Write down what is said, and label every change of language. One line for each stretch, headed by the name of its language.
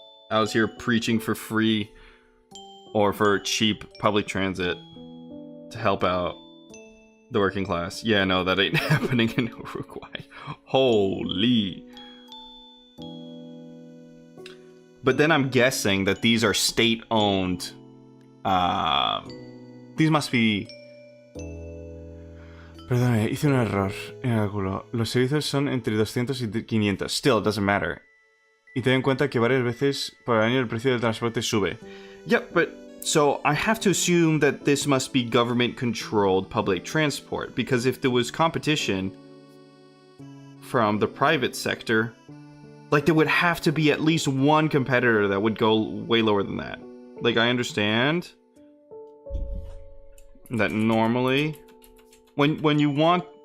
English: I was here preaching for free or for cheap public transit to help out the working class. Yeah, no, that ain't happening in Uruguay. Holy. But then I'm guessing that these are state-owned. These must be...
Spanish: Perdón, hice un error en el cálculo. Los servicios son entre 200 y 500.
English: Still, it doesn't matter.
Spanish: Y ten en cuenta que varias veces por año el precio del transporte sube.
English: Yep, but so I have to assume that this must be government-controlled public transport, because if there was competition from the private sector, like there would have to be at least one competitor that would go way lower than that. Like, I understand that normally when you want